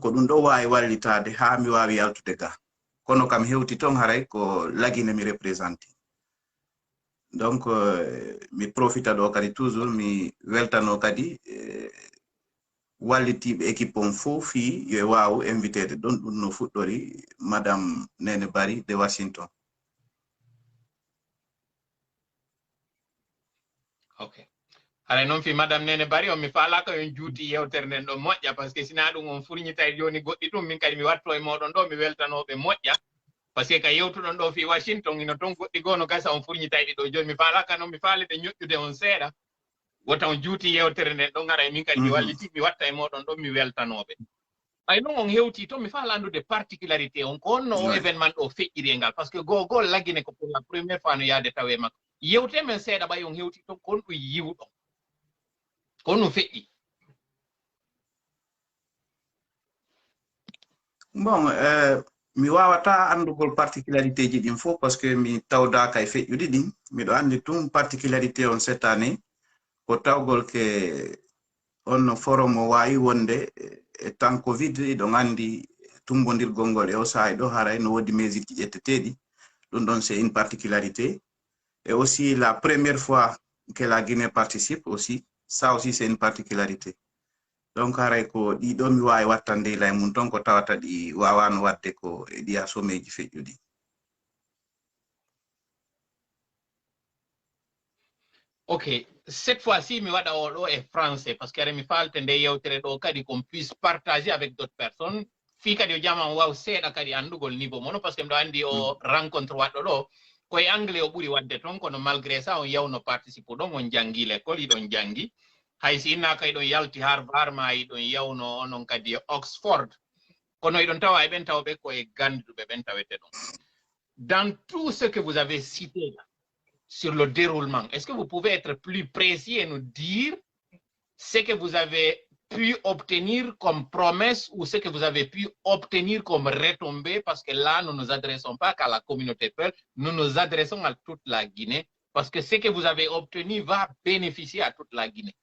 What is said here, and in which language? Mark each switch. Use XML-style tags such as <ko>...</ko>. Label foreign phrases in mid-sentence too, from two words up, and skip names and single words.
<ff>ko ɗum ɗo wawi wallitade ha mi wawi yaltude ga kono kam hewti ton haray ko lagine mi représenti donc mi profita ɗo kadi toujours mi weltano kadi wallitiɓe équipe on fof fi yo wawu invitede ɗon ɗum no fuɗɗori madame Nene Bari de Washington Ok. Ara non fi madame Nene Bari on mi faala ko yon juuti yewtere nden ɗo moƴƴa</ff> <fr>par ce que</fr> <ff>sina ɗum on furñitay joni goɗɗi ɗum min kadi mi watto e moɗon ɗo mi weltanoɓe moƴƴa</ff> <fr>par ce que</fr> <ff>ka yewtuɗon ɗo fi Washington ino toon goɗɗi gono gasa on furñitay ɗi ɗo joni mi faala ka noon mi faalide ñoƴƴude on seeɗa wota on juuti yewtere nden ɗo gara e min kadi mi walliti mi watta e moɗon ɗo mi weltanoɓe ay non on hewti to mi faala andude particularité on ko honno o événement ɗo feƴƴiri e ngal</ff> <fr>par ce que</fr> <ff>goo laggine ko</ff> <fr>pour la première fois</fr> <ff>no yaade tawe makko yewte men seeɗa ɓay on hewti to kon ɗum yiwɗo kon ɗum feƴƴi. Bon, mi wawata andugol particularité ji ɗin fof</ff> <fr>parce que</fr> <ff>mi tawdaka e feƴƴuɗi ɗin miɗo andi tum particularité on</ff> <fr>cette année</fr> <ff>ko tawgol ke on forum o wawi wonde e temps covid ɗon andi tumbodirgol ngol e o saha ɗo haray no wodi mesure ji ƴetteteɗi ɗum ɗon</ff> <fr>c'est une particularité et aussi la première fois que la Guinée participe aussi ça aussi c'est une particularité.</fr> <ff>Donc haray ko ɗiɗo mi wawi wattande lay mum ton ko tawata ɗi wawano wadde ko e ɗiya sommeji feƴƴuɗi. Ok,</ff> <fr>cette fois-ci</fr> <ff>mi waɗa o ɗo e français</ff> <fr>parce que</fr> <ff>ara mi falte nde yewtere ɗo kadi</ff> <fr>qu'on puisse partager avec d'autres personnes</fr> <ff>fi kadi o jama on waw seeɗa kadi andugol niveau mono</ff> <fr>par ce que</fr> <ff>mbiɗo andi o rencontre waɗɗo ɗo koye anglais o ɓuuri wadde toon kono</ff> <fr>malgré ça</fr> <ff>on yawno participe ɗon on janggi l'école iɗon janggi hay si innaka iɗon yalti Harvard ma iɗon yawno onon kadi Oxford kono iɗon tawa e ɓen tawɓe koye ganduɓe ɓen tawete ɗon.</ff> <fr>Dans tout ce que vous avez cité là sur le déroulement, est-ce que vous pouvez être plus précis et nous dire ce que vous avez pu obtenir comme promesse ou ce que vous avez pu obtenir comme retombée, parce que là, nous ne nous adressons pas qu'à la communauté Peul, nous nous adressons à toute la Guinée, parce que ce que vous avez obtenu va bénéficier à toute la Guinée.</fr>